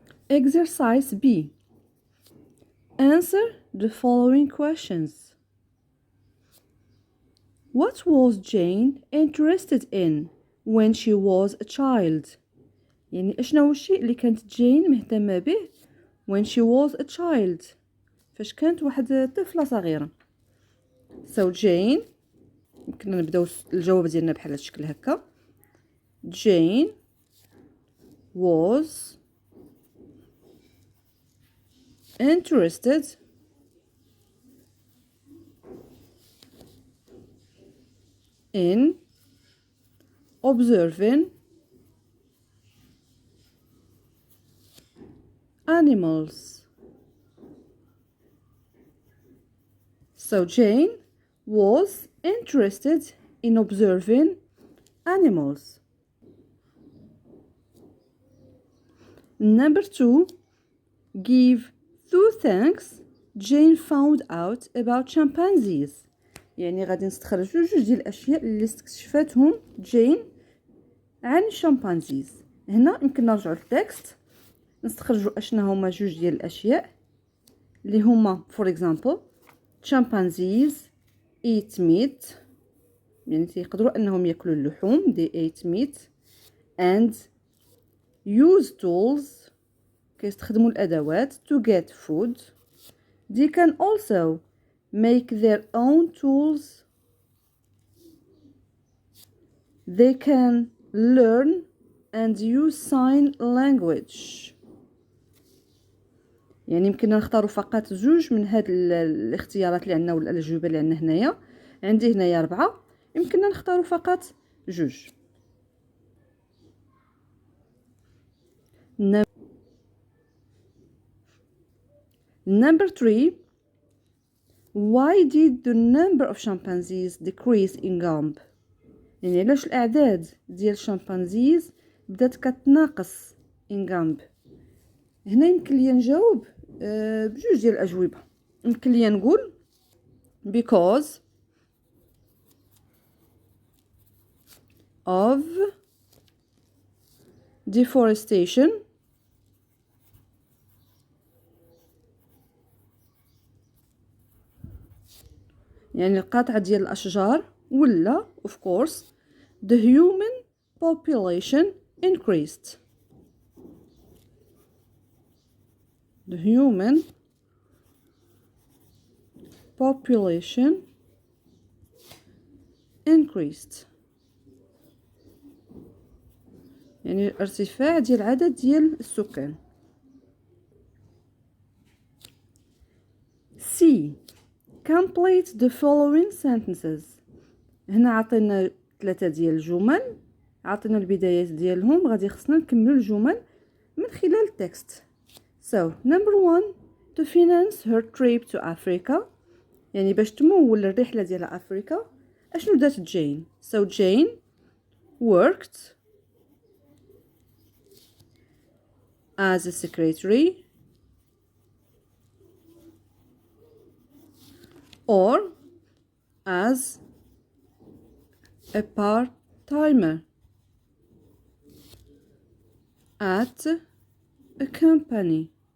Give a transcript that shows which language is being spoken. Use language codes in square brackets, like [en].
[en] Exercise B. Answer the following questions. What was Jane interested in when she was a child? [ar] يعني اشنو الشيء اللي كانت جين مهتمة به [en] when she was a child؟ [ar] فاش كانت واحد طفلة صغيرة. So Jane، يمكننا نبداو الجواب ديالنا بحال هذا الشكل هكا. [en] Jane was interested in observing animals. So Jane was interested in observing animals. Number 2. Give 2 things Jane found out about chimpanzees. [ar] يعني غادي نستخرجوا جوج ديال الاشياء اللي استكشفتهم جين عن الشمبانزيز. هنا يمكن نرجعوا للتكست نستخرجوا اشنا هما جوج ديال الاشياء اللي هما [en] for example chimpanzees eat meat، [ar] يعني تيقدروا انهم ياكلوا اللحوم [en] they eat meat، and use tools [ar] كيستخدموا الادوات [en] to get food. They can also make their own tools. They can learn and use sign language. [ar] يعني يمكننا نختاروا فقط جوج من هاد الاختيارات اللي عندنا ولا الأجوبة اللي عندنا هنايا. عندي هنايا 4، يمكننا نختاروا فقط جوج. [en] Number 3. Why did the number of chimpanzees decrease in Gombe؟ [ar] يعني علاش الأعداد ديال الشمبانزيز بدات كتناقص in Gombe؟ هنا يمكن لي نجاوب بجوج ديال الأجوبة. يمكن لي نقول [en] because of deforestation [ar] يعني القطع ديال الأشجار، ولا [en] of course the human population increased. The human population increased [ar] يعني ارتفاع ديال العدد ديال السكان. [en] C. Complete the following sentences. [ar] هنا عطينا 3 ديال الجمل، عطينا البدايات ديالهم، غادي خصنا نكملوا الجمل من خلال التكست. [en] So number 1. To finance her trip to Africa، [ar] يعني باش تمول الرحلة ديال أفريقيا أشنو دات جين؟ [en] So Jane worked as a secretary or as a part-timer at a company.